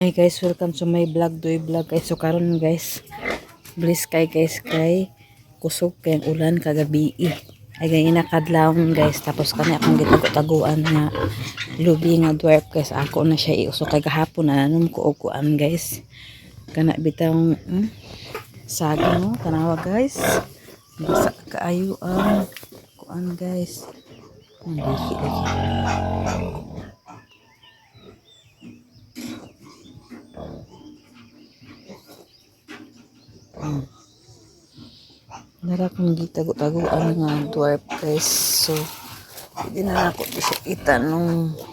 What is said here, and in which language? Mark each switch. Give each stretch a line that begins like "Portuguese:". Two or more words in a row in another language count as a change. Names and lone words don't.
English: Hey guys, welcome to my vlog, Doy Vlog guys.
Cebuano: So karon guys, bless kay guys kay kusog kay ang ulan kagabi. Ay ganyan nakadlawon guys, tapos kani akong gitago-taguan nga lubi nga dwarf guys. Ako na siya iuso kay gahapon na nanom ko og kuan guys. Kana bitang saging no, tanawa guys. Basa kaayo ang kuan guys. Ang diki lagi. Nara kong gitago-taguan nga dwarf guys.
Filipino: So, hindi na ako di siya itanong.